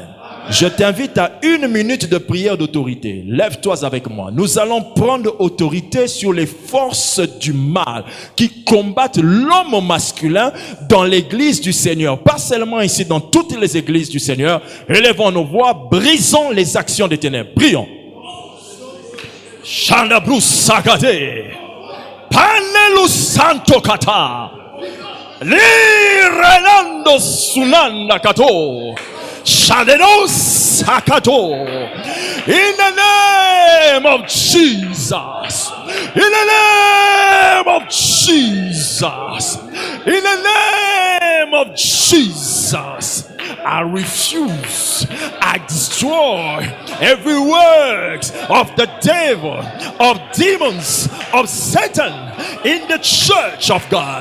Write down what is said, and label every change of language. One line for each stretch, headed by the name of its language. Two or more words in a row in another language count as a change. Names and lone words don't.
French: Je t'invite à 1 minute de prière d'autorité. Lève-toi avec moi. Nous allons prendre autorité sur les forces du mal qui combattent l'homme masculin dans l'église du Seigneur. Pas seulement ici, dans toutes les églises du Seigneur. Élevons nos voix, brisons les actions des ténèbres. Prions. Chandabrou sagade. Panelu santo kata. Lirenando sunanda kato. Shadenos Sakato.
English: In the name of Jesus. In the name of Jesus. In the name of Jesus. I refuse, I destroy every work of the devil, of demons, of Satan in the church of God.